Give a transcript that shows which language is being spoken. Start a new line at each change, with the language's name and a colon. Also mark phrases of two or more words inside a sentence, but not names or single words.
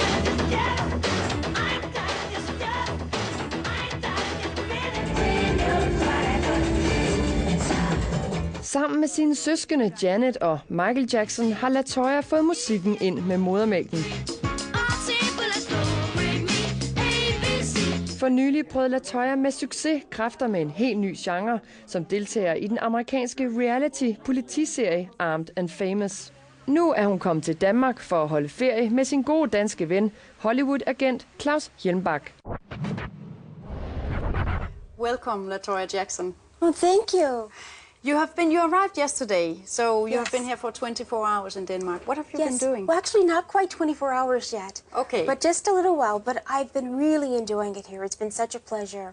Danish: Sammen med sine søskende Janet og Michael Jackson har Toya fået musikken ind med modermælken. For nylig prøvede Toya med succes kræfter med en helt ny genre, som deltager i den amerikanske reality-politiserie Armed and Famous. Nu er hun kommet til Danmark for at holde ferie med sin gode danske ven, Hollywood-agent Claus Hjelmbak.
English: Welcome, Toya Jackson. Well, thank you. You arrived yesterday, so you have been here for 24 hours in Denmark. What have you been doing? Well, actually not quite 24 hours yet. Okay. But just a little while, but I've been really enjoying it here. It's been such a pleasure.